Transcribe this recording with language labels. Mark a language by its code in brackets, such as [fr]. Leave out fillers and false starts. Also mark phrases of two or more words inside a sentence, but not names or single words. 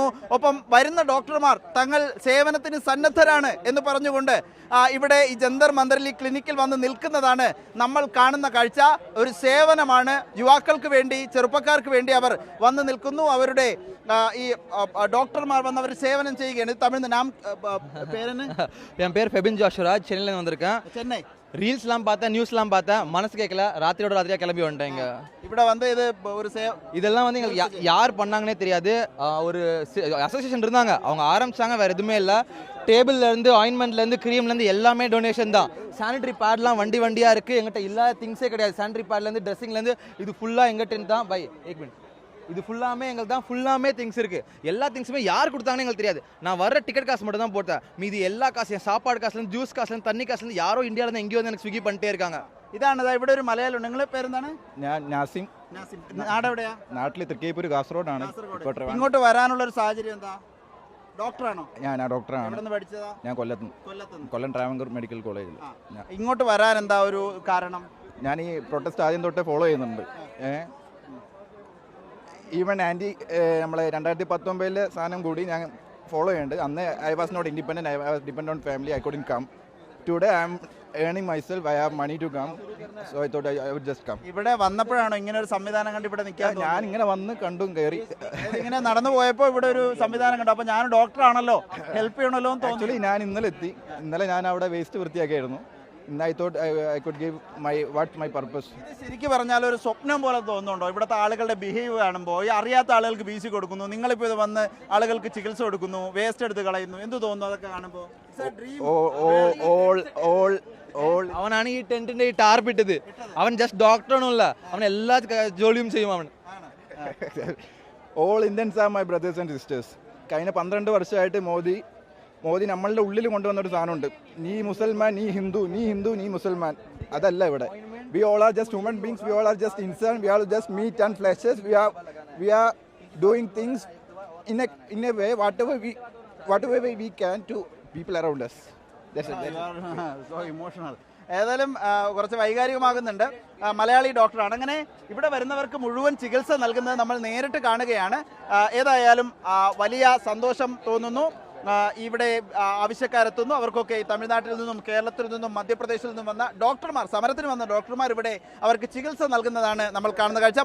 [ml] ഒപ്പം വരുന്ന ഡോക്ടർമാർ തങ്ങൾ സേവനത്തിന് സന്നദ്ധരാണ് എന്ന് പറഞ്ഞുകൊണ്ട് ഇവിടെ ഈ ജന്തർ മന്ദറിൽ ഈ ക്ലിനിക്കിൽ വന്ന് നിൽക്കുന്നതാണ് നമ്മൾ കാണുന്ന കാഴ്ച. ഒരു സേവനമാണ്. യുവാക്കൾക്ക് വേണ്ടി, ചെറുപ്പക്കാർക്ക് വേണ്ടി അവർ വന്ന് നിൽക്കുന്നു. അവരുടെ ഈ ഡോക്ടർമാർ വന്ന് അവർ സേവനം ചെയ്യുകയാണ്. തമിഴ് നാം പേരെന്ന്? [ta] என் பேர் ஃபெபின் ஜாஷுராஜ், சென்னையிலேருந்து வந்திருக்கேன். சென்னை. ரீல்ஸ்லாம் பார்த்தேன், நியூஸ்லாம் பார்த்தேன், மனசு கேட்கல, ராத்திரியாக கிளம்பி வந்துட்டேங்க. ഇവിടെ வந்து இது ஒரு இதெல்லாம் வந்து எங்களுக்கு யார் பண்ணாங்கன்னே தெரியாது. ஒரு அசோசியேஷன் இருந்தாங்க, அவங்க ஆரம்பிச்சாங்க, வேறு எதுவுமே இல்லை. டேபிள்லேருந்து, ஆயின்மெண்ட்லேருந்து, க்ரீம்லேருந்து எல்லாமே டொனேஷன் தான். சானிடரி பேட்லாம் வண்டியாக இருக்குது, எங்கிட்ட இல்லாத திங்ஸே கிடையாது. சானிடரி பேட்லேருந்து, ட்ரெஸ்ஸிங்லேருந்து, இது ஃபுல்லாக எங்கிட்ட தான். பை ஏக் மினிட், இது ஃபுல்லாமே எங்களுக்கு தான். ஃபுல்லாமே திங்ஸ் இருக்குது. எல்லா திங்ஸுமே யார் கொடுத்தாங்கன்னு எங்களுக்கு தெரியாது. நான் வர்ற டிக்கெட் காசு மட்டும் தான் போட்டேன். மீதி எல்லா காசையும், சாப்பாடு காசுலேருந்து, ஜூஸ் காசிலேருந்து, தண்ணி காசிலேருந்து யாரോ இந்தியாவிலேருந்து எங்கேயோ வந்து எனக்கு സ്വിഗ്ഗി பண்ணிட்டே இருக்காங்க. [ml] ഇതാണ് ഇവിടെ ഒരു മലയാളം. നിങ്ങളെ പേരെന്താണ്? ഞാൻ നാസിം. നാടെവിടെയാ? നാട്ടിൽ തൃക്കേപ്പൂർ, കാസർഗോഡാണ്. ഇങ്ങോട്ട് വരാനുള്ള ഒരു സാഹചര്യം എന്താ? ഡോക്ടറാണോ? ഞാൻ ഡോക്ടറാണ്. പഠിച്ചതാ? ഞാൻ കൊല്ലം ട്രാവൻകൂർ മെഡിക്കൽ കോളേജിൽ. ഇങ്ങോട്ട് വരാൻ എന്താ ഒരു കാരണം? ഞാൻ ഈ പ്രൊട്ടസ്റ്റ് ആദ്യം തൊട്ടേ ഫോളോ ചെയ്യുന്നുണ്ട്. [en] even anti [ml] നമ്മളെ 2019 സാധനം കൂടി ഞാൻ ഫോളോ ചെയ്യുന്നുണ്ട്. [en] അന്ന് I was not independent, I was depend on family, I couldn't come. Today I am earning myself, I have money to come, so I thought I would just come. [ml] ഇവിടെ വന്നപ്പോഴാണോ ഇങ്ങനെ ഒരു സംവിധാനം കണ്ട് ഇവിടെ നിൽക്കാൻ? ഞാൻ ഇങ്ങനെ വന്ന് കണ്ടും കയറി ഇങ്ങനെ നടന്നു പോയപ്പോൾ ഇവിടെ ഒരു സംവിധാനം കണ്ടു. അപ്പോൾ ഞാൻ ഡോക്ടറാണല്ലോ, ഹെൽപ്പ് ചെയ്യണമല്ലോ എന്ന് തോന്നി. ആക്ച്വലി ഞാൻ ഇന്നലെ ഞാൻ അവിടെ വേസ്റ്റ് വൃത്തിയാക്കിയായിരുന്നു. [en] I thought I could give my purpose. [ml] ശരിക്കും പറഞ്ഞാൽ ഒരു സ്വപ്നം പോലെ തോന്നുന്നുണ്ടോ ഇവിടുത്തെ ആളുകളുടെ ബിഹേവ് കാണുമ്പോൾ? ഈ അറിയാത്ത ആളുകൾക്ക് ബീസി കൊടുക്കുന്നു, നിങ്ങളിപ്പോൾ ഇത് വന്ന് ആളുകൾക്ക് ചികിത്സ കൊടുക്കുന്നു, വേസ്റ്റ് എടുത്ത് കളയുന്നു, എന്ത് തോന്നുന്നു അതൊക്കെ കാണുമ്പോൾ? അവനാണ് ഈ ടെന്റിന്റെ ഈ ടാർപ്പ് ഇട്ടത്. അവൻ ജസ്റ്റ് ഡോക്ടറാണല്ല, അവൻ എല്ലാ ജോലിയും ചെയ്യും അവൻ. [en] All Indians are my brothers and sisters. [ml] കഴിഞ്ഞ 12 വർഷമായിട്ട് മോദി നമ്മളുടെ ഉള്ളിൽ കൊണ്ടുവന്നൊരു സാധനമുണ്ട്. നീ മുസൽമാൻ, നീ ഹിന്ദു, നീ മുസൽമാൻ. അതല്ല ഇവിടെ. [en] We all are just human beings, we all are just insan, we all just meat and fleshes. We are doing things in a way whatever way we can to people around us. That's it. So emotional. [ml] ഏതായാലും കുറച്ച് വൈകാരികമാകുന്നുണ്ട്. മലയാളി ഡോക്ടറാണ്. അങ്ങനെ ഇവിടെ വരുന്നവർക്ക് മുഴുവൻ ചികിത്സ നൽകുന്നത് നമ്മൾ നേരിട്ട് കാണുകയാണ്. ഏതായാലും വലിയ സന്തോഷം തോന്നുന്നു. ഇവിടെ ആവശ്യക്കാരെത്തുന്നു. അവർക്കൊക്കെ തമിഴ്നാട്ടിൽ നിന്നും, കേരളത്തിൽ നിന്നും, മധ്യപ്രദേശിൽ നിന്നും വന്ന ഡോക്ടർമാർ, സമരത്തിന് വന്ന ഡോക്ടർമാർ ഇവിടെ അവർക്ക് ചികിത്സ നൽകുന്നതാണ് നമ്മൾ കാണുന്ന കാഴ്ച.